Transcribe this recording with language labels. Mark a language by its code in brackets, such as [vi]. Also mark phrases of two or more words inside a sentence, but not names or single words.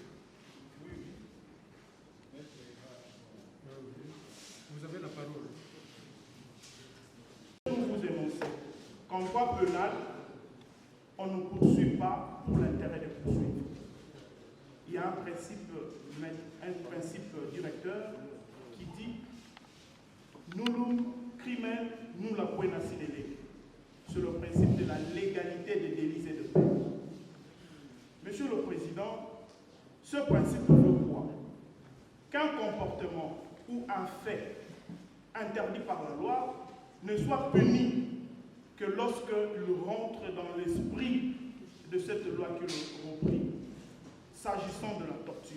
[fr] Oui, oui. Vous avez la parole. Nous vous énoncez qu'en droit pénal, on ne poursuit pas pour l'intérêt de poursuivre. Il y a un principe directeur qui dit [la] nullum crimen nulla pena sine lege. [fr] Sur le principe de la légalité des délits et de peines. Monsieur le Président, ce principe veut quoi? Qu'un comportement ou un fait interdit par la loi ne soit puni que lorsqu'il rentre dans l'esprit de cette loi qui le reprit, s'agissant de la torture.